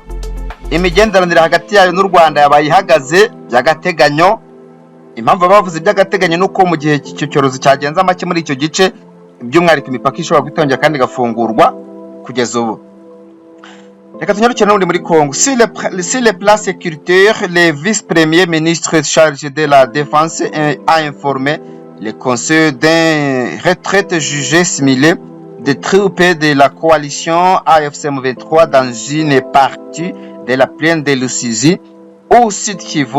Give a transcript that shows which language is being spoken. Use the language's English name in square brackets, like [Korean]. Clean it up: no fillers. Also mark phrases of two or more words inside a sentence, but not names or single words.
[Kinyarwanda] Imigenderanire hagati yayo n'u Rwanda yabaye ihagaze by'agateganyo. Impamvu bavuze by'agateganyo nuko mu gihe icyo cyorezo cyagenza make muri icyo gice, by'umwihariko imipaka ishobora gutongera kandi igafungurwa kugeza ubu. Reka tunyarukire n'ubundi muri Kongo. [French] Sur les plans sécuritaires, le vice-premier ministre chargé de la défense a informé le conseil d'un retraite jugé similaire des troupes de la coalition AFC-M23 dans une partie de la plaine de Lusizi au Sud Kivu.